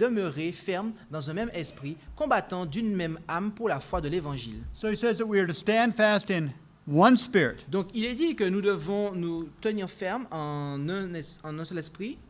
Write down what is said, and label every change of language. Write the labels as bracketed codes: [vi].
[fr] demeurer fermes dans un même esprit, combattant d'une même âme pour la foi de l'Évangile. [en] So he says that we are to stand fast in one spirit. [fr] Donc, il est dit que nous devons nous tenir fermes en un seul esprit.